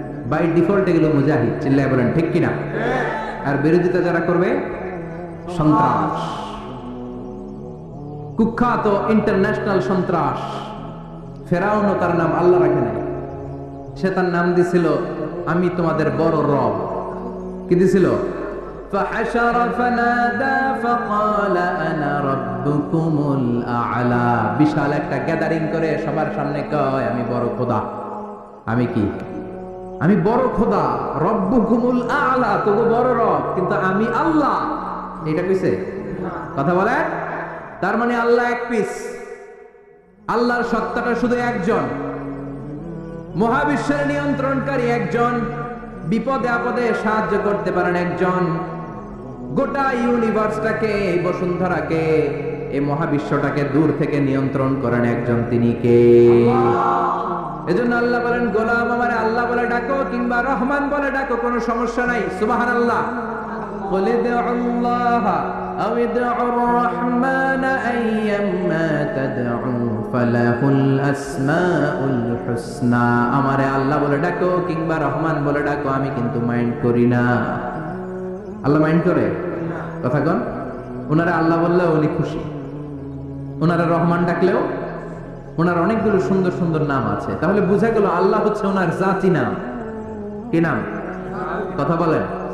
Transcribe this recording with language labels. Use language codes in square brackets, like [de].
[bn] By default এগুলো মুজাহিদ। চিল্লায় বলেন ঠিক কিনা? আর বিরোধিতা যারা করবে সন্ত্রাস। কুখ্যাত ইন্টারন্যাশনাল সন্ত্রাস। ফেরাউনও তার নাম আল্লাহ রাখে নাই, সে তার নাম দিছিল আমি তোমাদের বড় রব। কি দিছিল? [ar] فحشر فنادى فقال انا ربكم الاعلى। [bn] বিশাল একটা গ্যাদারিং করে সবার সামনে কয় আমি বড় খোদা। আমি কি? আমি বড় খোদা, রব্বুকুমুল আ'লা, তো বড় রব, কিন্তু আমি আল্লাহ। এটা কইছে? কথা বলে। তার মানে আল্লাহ এক পিস। আল্লাহর সত্তাটা শুধু একজন, মহাবিশ্বের নিয়ন্ত্রণকারী একজন, বিপদে আপদে সাহায্য করতে পারেন একজন, গোটা ইউনিভার্সটাকে, বসুন্ধরাকে, এই মহাবিশ্বটাকে দূর থেকে নিয়ন্ত্রণ করেন একজন। তিনি কে? এজন্য আল্লাহ বলেন গোলাম আমারে আল্লাহ বলে ডাকো কিংবা রহমান বলে ডাকো, কোনো সমস্যা নাই। সুবহানাল্লাহ। [ar] قل ادعوا الله أو ادعوا الرحمن أيما تدعوا فله الأسماء الحسنى। [bn] আমারে আল্লাহ বলে ডাকো কিংবা রহমান বলে ডাকো, আমি কিন্তু মাইন্ড করি না। আল্লাহ মাইন্ড করে? কথা কন। ওনারা আল্লাহ বললেও উনি খুশি, ওনারা রহমান ডাকলেও। ওনার অনেকগুলো সুন্দর সুন্দর নাম আছে। তাহলে বোঝা গেল আল্লাহ হচ্ছে ওনার জাতি নাম। কি নাম? কথা বলেন।